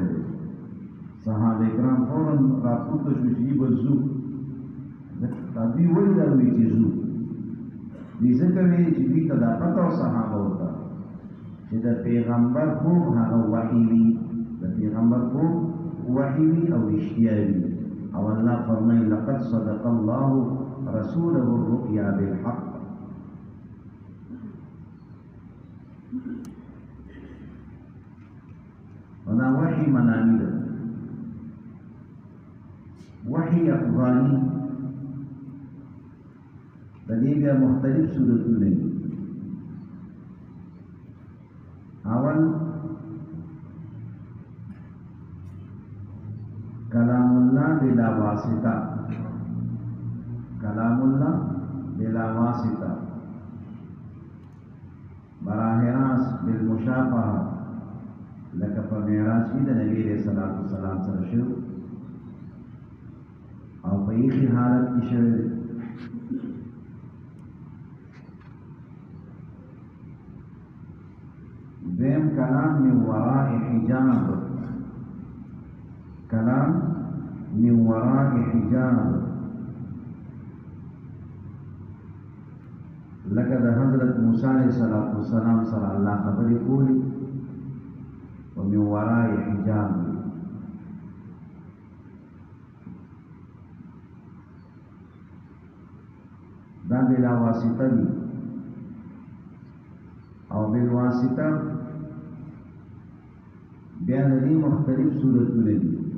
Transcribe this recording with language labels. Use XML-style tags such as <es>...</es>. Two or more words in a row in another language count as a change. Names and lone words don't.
<ps>دی صحابه کرام فوراً راپورته شو چې به ځو دوی ولې دا وایي چې ځو دوی ځکه ویلي چې دوی ته دا پته وه صحابه ورته چې د پیغمبر خوب هغه وحي وي د پیغمبر خوب وحي وي او رښتیا وي او الله فرمایي</ps> <ar>لقد صدق الله رسوله الرؤيا بالحق</ar> <ps>ودا</ps> <ar>وحي منامي</ar> <ps>ده</ps> <ar>وحي يقظاني</ar> <ps>د دې بیا مختلف صورتونه دي اول</ps> <ar>کلام الله بلا واسطه کلام الله بلا واسطه</ar> <ur>براہ راست</ur> <ps>بالمشافهه لکه په معراج کې د نبی رسول الله سلام سره شو او په یخي حالت کې شوی دویم</ps> <ar>کلام من وراء حجاب کلام من وراء حجاب</ar> <ps>لکه د حضرت موسی</ps> <ar>علیه السلام</ar> <ps>سره الله خبرې کولی</ps> <ar>ومن وراء حجاب</ar> <ps>دا بلا واسطه دی او بالواسطه بیا د دې مختلف صورتونه دي</ps>